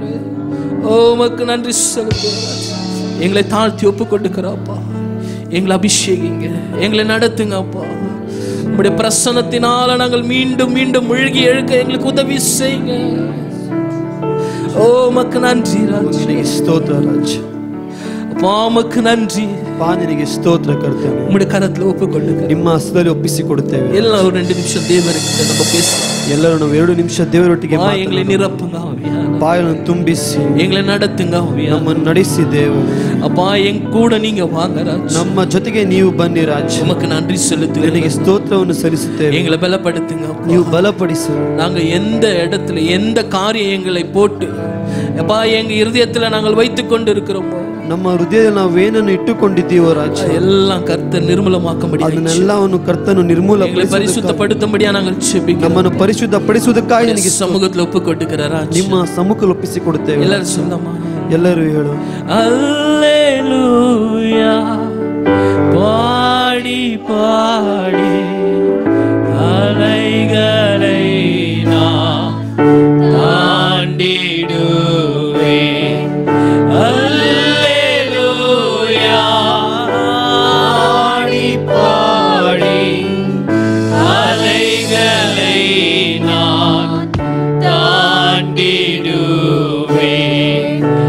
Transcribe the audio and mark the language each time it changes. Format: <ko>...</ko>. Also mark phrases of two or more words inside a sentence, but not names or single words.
<ta>ஓ உமக்கு நன்றி செலுத்துகிறோம். எங்களை தாழ்த்தி ஒப்பு கொடுக்கிறோம்ப்பா. எங்களை அபிஷேகிங்க, எங்களை நடத்துங்க அப்பா. உம்முடைய பிரசன்னத்தினால நாங்கள் மீண்டும் மீண்டும் முழுகி எழுக்க எங்களுக்கு உதவி செய்யுங்க. ஓ உமக்கு நன்றி ராஜா.</ta> <kn>ಸ್ತೋತ್ರ ರಾಜ.</kn> <ta>அப்பா உமக்கு நன்றி.</ta> <kn>ನಿನಗೆ ಸ್ತೋತ್ರ ಕರ್ತೇವೆ.</kn> <ta>உம்முடைய கரத்துல ஒப்பு கொடுங்க.</ta> <kn>ನಿಮ್ಮ ಹಸ್ತದಲ್ಲಿ ಒಪ್ಪಿಸಿಕೊಡುತ್ತೇವೆ.</kn> <ta>ಎಲ್ಲ ஒரு 2 நிமிஷம் தேவருக்கு நம்ம பேசலாம்.</ta> <kn>ಎಲ್ಲರೂ ನಾವು 2 ನಿಮಿಷ ದೇವರೊಟ್ಟಿಗೆ</kn> <ta>எங்களை நிரப்புங்க ஆவியானவரே.</ta> <kn>ಬಾಯನ್ನು ತುಂಬಿಸಿ</kn> <ta>எங்களை நடத்துங்க ஆவியானவரே.</ta> <kn>ನಮ್ಮನ್ನು ನಡೆಸಿ ದೇವರು.</kn> <ta>அப்பா என் கூட நீங்க வாங்க ராஜா.</ta> <kn>ನಮ್ಮ ಜೊತೆಗೆ ನೀವು ಬನ್ನಿ ರಾಜ.</kn> <ta>உமக்கு நன்றி செலுத்துகிறேன்.</ta> <kn>ನಿನಗೆ ಸ್ತೋತ್ರವನ್ನು ಸಲ್ಲಿಸುತ್ತೇವೆ.</kn> <ta>எங்களை பலப்படுத்துங்க அப்பா.</ta> <kn>ನೀವು ಬಲಪಡಿಸು.</kn> <ta>நாங்க எந்த இடத்துல எந்த காரியங்களை போட்டு அப்பா எங்க இருதயத்துல நாங்கள் வைத்துக் கொண்டு இருக்கிறோமோ</ta> <kn>ನಮ್ಮ ಹೃದಯದಲ್ಲಿ ನಾವು ಏನನ್ನು ಇಟ್ಟುಕೊಂಡಿದ್ದೀವೋ ರಾಜ,</kn> <ta>எல்லாம் கர்த்தர் நிர்மூலமாக்கும்படி</ta> <kn>ಅದನ್ನೆಲ್ಲವನ್ನು ಕರ್ತನು</kn> <ta>பரிசுத்தப்படுத்தும்படியா நாங்கள் ஜெபிக்கிறோம்.</ta> <kn>ನಮ್ಮನ್ನು ಪರಿಶುದ್ಧಪಡಿಸುವುದಕ್ಕಾಗಿ ನಿನಗೆ</kn> <ta>சமூகத்துல ஒப்பு கொடுக்கிற ராஜா.</ta> <kn>ನಿಮ್ಮ ಸಮ್ಮುಖದಲ್ಲಿ ಒಪ್ಪಿಸಿಕೊಡುತ್ತೇವೆ.</kn> <ta>எல்லாரும் சொந்தமா</ta> <kn>ಎಲ್ಲರೂ ಹೇಳು</kn> <ta>அல்லேலூயா பாடி பாடி அலைகளை நான் தாண்டிடுவேன். அல்லேலூயா பாடி பாடி அலைகளை நான் தாண்டிடுவேன்.</ta>